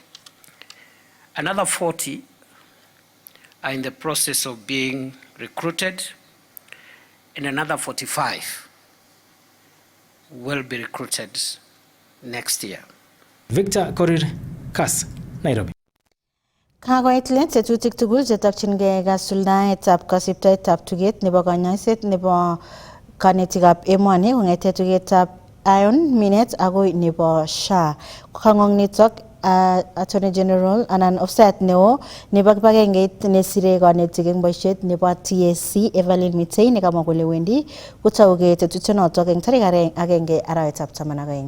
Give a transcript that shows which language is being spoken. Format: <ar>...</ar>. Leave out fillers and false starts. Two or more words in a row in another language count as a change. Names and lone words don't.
<en>Another 40 are in the process of being recruited, and another 45 will be recruited next year. Victor Korir, Kass, Nairobi.</en> <kln>Kakoit let tetutik tugul chetokchingei kasuldaetab kasibtoetab tuget nebo kanyoiset nebo kanetikab emoni kong'ete tugetab Iron Minet agoi nebo SHA. Kang'ong nitok Attorney General anan offset neo nebo kibagengeit nesire kanetik eng boisiet nebo TSC Evelyn Mitei nekamwa kole wendi kotauge tetutyonotok eng tarik 1 arawetab 12.</kln>